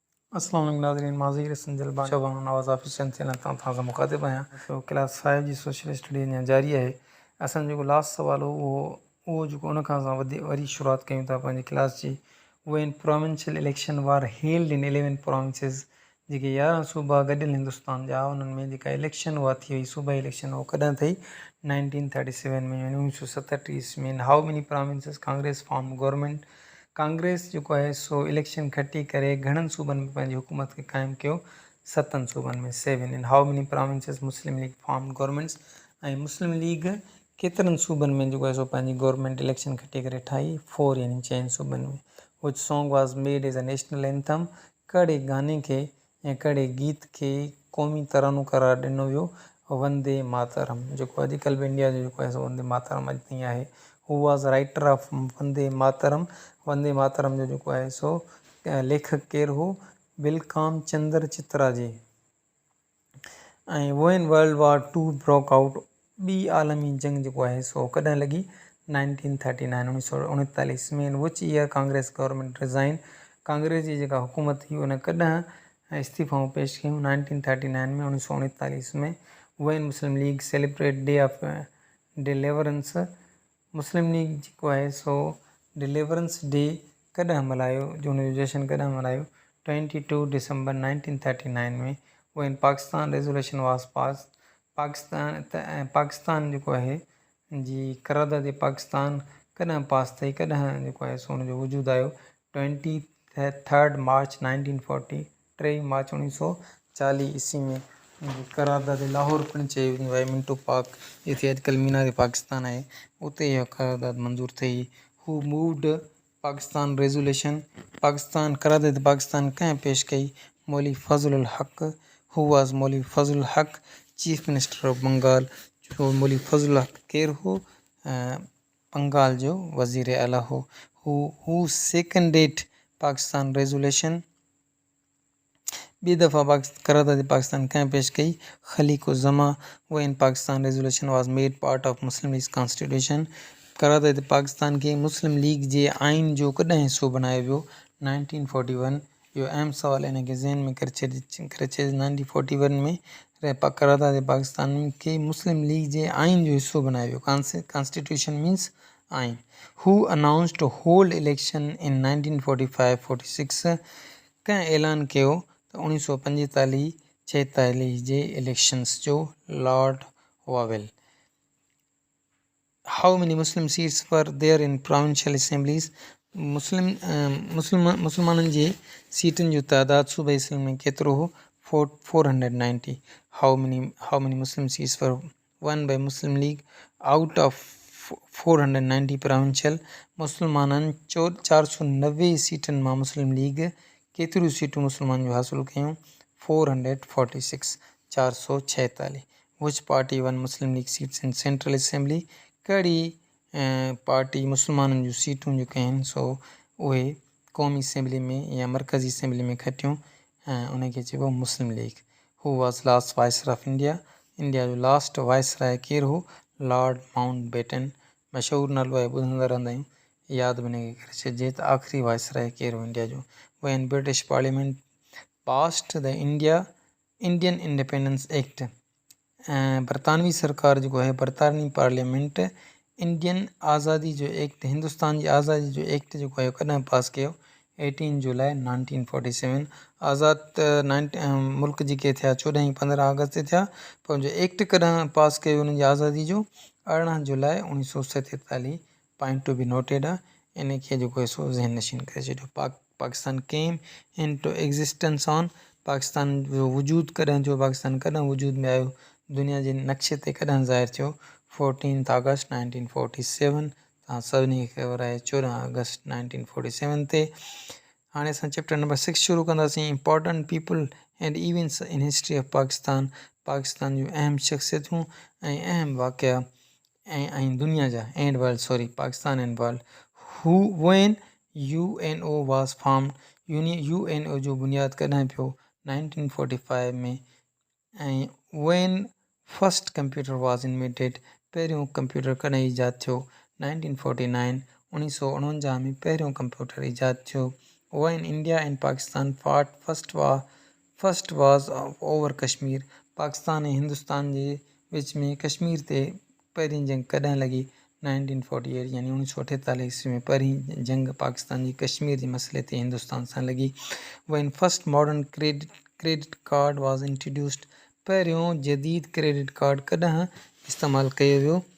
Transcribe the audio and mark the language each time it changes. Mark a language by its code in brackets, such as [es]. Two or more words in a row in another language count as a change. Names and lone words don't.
[ar] السلام عليكم [sd] नाज़रीन, माज़ीर संजलबा शोभान नवाज़ ऑफिशियल चैनल तां मुखातिब आहियां। तो क्लास 5 जी [en] social study [sd] अञा जारी आहे। असां जेको लास्ट सुवाल हो उहो जेको उन खां असां वरी शुरूआत कयूं था पंहिंजी क्लास जी। [en] when provincial election were held in 11 provinces, [sd] जेके 11 सूबा गॾियल हिंदुस्तान जा, उन्हनि में जेका इलेक्शन उहा थी हुई सूबाई इलेक्शन, उहो कॾहिं थी 1937 में, 1937 में। [en] how many provinces Congress form government, [sd] कांग्रेस जेको आहे सो इलेक्शन खटी करे घणनि सूबनि में पंहिंजी हुकूमत खे क़ाइमु कयो? 7 सूबनि में, [en] 7 in how many provinces Muslim League form governments, [sd] ऐं मुस्लिम लीग केतिरनि सूबनि में जेको आहे सो पंहिंजी गवर्नमेंट इलेक्शन खटी करे ठाही? 4 यानी 6 सूबनि में। [en] which song was made as a national anthem, [sd] कहिड़े गाने खे ऐं कहिड़े गीत खे क़ौमी तरानो करार ॾिनो वियो? वंदे मातरम, जेको अॼुकल्ह बि इंडिया जो जेको आहे सो वंदे मातरम अॼु ताईं आहे। [en] who was writer of Vande Mataram, [sd] वंदे मातरम जो जेको आहे सो लेखक केरु हो? [en] बिलकाम चंद्र चित्रा जी। ऐं when World War 2 broke out, [sd] ॿी आलमी जंग जेको आहे सो कॾहिं लॻी? 1939, 1939 में। [en] which year Congress government resign, [sd] कांग्रेस जी जेका हुकूमत हुई उन कॾहिं इस्तीफ़ाऊं पेश कयूं? 1939 में, 1939 में। [en] when Muslim League celebrate day of deliverance, [sd] मुस्लिम लीग जेको आहे सो [en] deliverance day [sd] कॾहिं मल्हायो? जो हुनजो जश्न कॾहिं मल्हायो? 22 दिसंबर 1939 में। [en] when Pakistan resolution was pass, [sd] पाकिस्तान जेको आहे जी करारदाद पाकिस्तान कॾहिं पास थी, कॾहिं जेको आहे सो हुनजो वजूद आयो? 23 मार्च 1940, 3 मार्च 1940 ईस्वी में। करारदाद लाहौर पिणु चई वेंदी आहे, मिंटो पाक जिथे अॼुकल्ह मीनार पाकिस्तान आहे, उते इहा करारदाद मंज़ूर थी। [en] who moved Pakistan resolution, [sd] पाकिस्तान करारदाद पाकिस्तान कंहिं पेश कई? [en] मौली फज़लुल हक़। who was Mauli Fazlul Haq, chief minister of Bengal. [sd] जो मौली फज़लुल हक़ केरु हो? बंगाल जो वज़ीर आला हो। [en] who seconded Pakistan resolution, [sd] ॿी दफ़ा करारदाद पाकिस्तान कंहिं पेश कई? ख़लीक़ुज़्ज़मा। [en] when Pakistan resolution was made part of Muslim League constitution, [sd] करारदाद पाकिस्तान खे मुस्लिम लीग जे आइन जो कॾहिं हिसो बणायो वियो? 1941। इहो अहम सुवाल, इन खे ज़हन में करे छॾ। 1941 में करारदाद पाकिस्तान खे मुस्लिम लीग जे आइन जो हिसो बणायो वियो। [en] constitution means आइन। who announced to hold election in 1945-46, [sd] कंहिं ऐलान कयो त 1945-46 जे इलेक्शन्स जो? लॉर्ड वावेल। [en] how many Muslim seats were there in provincial assemblies, [sd] मुस्लमाननि जे सीटनि जो तइदाद सूबाई असम्बली में केतिरो हो? [en] 490। how many Muslim seats were won by Muslim League out of 490 provincial, [sd] मुस्लमाननि 490 सीटनि मां मुस्लिम लीग केतिरियूं सीटूं मुस्लमान जो हासिलु कयूं? 446, 446। [en] which party won Muslim League seats in central assembly, [sd] कहिड़ी पार्टी मुस्लमाननि जूं सीटूं जेके आहिनि सो उहे क़ौमी असेंबली में या मरकज़ी असेंबली में खटियूं? उनखे चइबो मुस्लिम लीग। [en] who was last viceroy of India, [sd] इंडिया जो [en] last viceroy [sd] केरु हो? लॉर्ड माउंट बेटन। मशहूरु नालो आहे, ॿुधंदा रहंदा आहियूं, यादि बि हिनखे करे छॾिजे त आख़िरी वाइसराय केरु हो इंडिया जो? [en] when British Parliament passed the Indian Independence Act, [sd] बरतानवी सरकार जेको आहे, बरतानवी पार्लियामेंट इंडियन आज़ादी जो एक्ट, हिंदुस्तान जी आज़ादी जो एक्ट जेको आहे कॾहिं पास कयो? 18 जुलाई 1947। आज़ाद मुल्क जेके थिया 14 ऐं 15 अगस्त ते थिया, पर हुनजो एक्ट कॾहिं पास कयो हुनजी आज़ादी जो? 18 जुलाई 1947। [en] point to be noted [sd] आहे, इन खे जेको आहे सो ज़हन नशीन करे छॾियो। [en] Pakistan came into existence on, [sd] पाकिस्तान जो वजूद कॾहिं जो, पाकिस्तान कॾहिं वजूद में आयो, दुनिया जे नक्शे ते कॾहिं ज़ाहिर थियो? 14 अगस्त 1947। तव्हां सभिनी खे ख़बर आहे 14 अगस्त 1947 ते। हाणे असां चैप्टर नंबर 6 शुरू कंदासीं। [en] Important people and events in history of Pakistan, [sd] पाकिस्तान जूं अहम शख़्सियतूं ऐं अहम वाक़िआ ऐं दुनिया जा [en] and world, Pakistan and world. who when UNO was formed, [sd] UNO जो बुनियाद कॾहिं पियो? 1945 में। ऐं [en] when first computer was invented, [sd] पहिरियों कंप्यूटर कॾहिं ईजाद थियो? 1949, 1949 में पहिरियों कंप्यूटर ईजाद थियो। [en] when India and Pakistan fought first was over Kashmir. [sd] पाकिस्तान ऐं हिंदुस्तान जे विच में कश्मीर ते पहिरीं जंग कॾहिं लॻी? 1948 यानी 1948 ईस्वी में पहिरीं जंग पाकिस्तान जी कश्मीर जे मसइले ते हिंदुस्तान सां लॻी. [en] when first modern credit card was introduced. [sd] पहिरियों जदीद [en] credit card [sd] कॾहिं इस्तेमालु कयो वियो?